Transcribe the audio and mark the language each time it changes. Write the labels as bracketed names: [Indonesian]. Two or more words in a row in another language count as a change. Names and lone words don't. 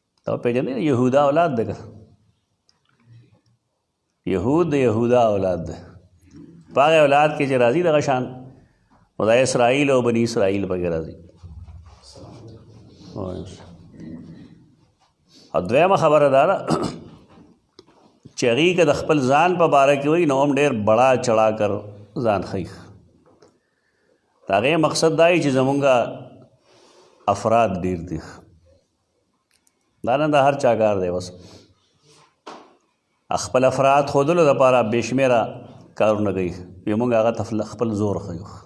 [Pashto] تا پیژنې یهودا اولاد ده یهود د یهودا اولاد ده په هغه اولاد کې چې راځي دغه شان خدای اسرائیل او بني اسرائیل پکې راځي. او دویمه خبره دا ده چې هغې که د خپل ځان په باره کې وایي نو هم ډېر [Urdu] بڑا چڑھا کر [Pashto] ځان ښیي. د هغې مقصد دا چې زمونږ افراد ډېر دي. دا نه د هر چا کار دی بس خپل افراد ښودلو دپاره بې شمېره کارونه کوي وي مونږ هغه ته خپل زور ښیو.